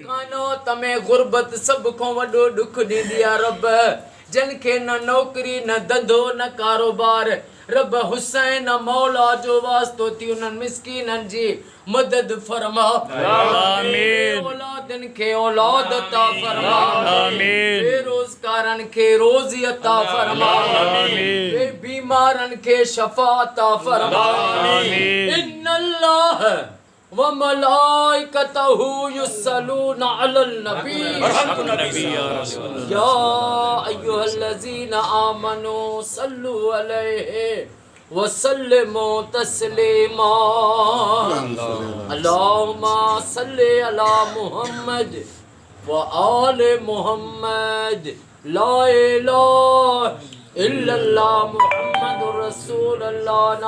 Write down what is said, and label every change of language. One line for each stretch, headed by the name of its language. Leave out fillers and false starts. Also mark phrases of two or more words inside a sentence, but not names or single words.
Sindhi: काइनात में गुरबत सभ खां वॾो ॾुख ॾींदी आहे रब जन खे न नौकरी न धंधो न कारोबार रब हुसैन मौला जो वास्तो थी उन्हनि मिस्कीननि जी मदद फरमा आमीन। औलादनि खे औलाद अता फरमा आमीन। बेरोज़गारनि खे रोज़ी अता फरमा आमीन। बीमारनि खे शफ़ा अता फरमा आमीन।
Arabic: إن الله وملائكته يصلون على النبي يا أيها الذين آمنوا صلوا عليه وسلموا تسليما. اللهم صل على محمد وآل محمد. لا إله إلا الله محمد رسول الله.